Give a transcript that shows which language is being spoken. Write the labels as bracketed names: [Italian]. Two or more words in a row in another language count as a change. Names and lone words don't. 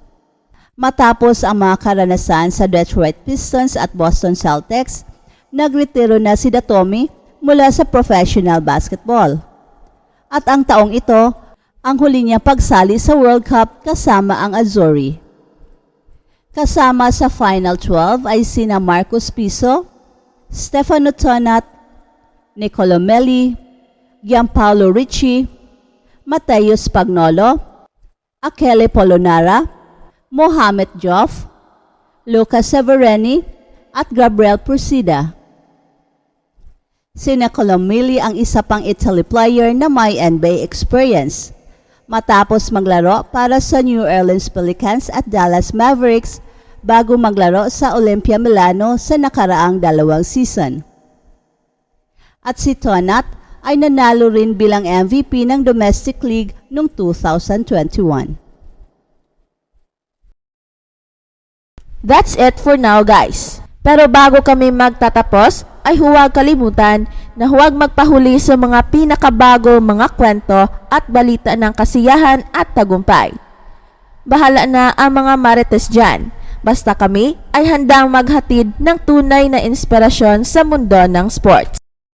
[Filipino] Matapos ang mga karanasan sa Detroit Pistons at Boston Celtics, nagretiro na si Datome mula sa [English] professional basketball. [Filipino] At ang taong ito, ang huli niya pagsali sa World Cup kasama ang Azzurri. Kasama sa Final 12 ay sina Marcus Piso, Stefano Tonat, Nicolo Melli, Gianpaolo Ricci, Matteo Spagnolo, Achille Polonara, Mohamed Joff, Luca Severeni at Gabriel Pursida. Si Nicolo Melli ang isa pang Italy player na may NBA experience. Matapos maglaro para sa New Orleans Pelicans at Dallas Mavericks bago maglaro sa Olimpia Milano sa nakaraang 2 season. At si Tonat ay nanalo rin bilang MVP ng [English] Domestic League [Filipino] noong 2021. [English] That's it for now, guys. [Filipino] Pero bago kami magtatapos, ay huwag kalimutan na huwag magpahuli sa mga pinakabago mga kwento at balita ng kasiyahan at tagumpay. Bahala na ang mga marites dyan, basta kami ay handang maghatid ng tunay na inspirasyon sa mundo ng sports.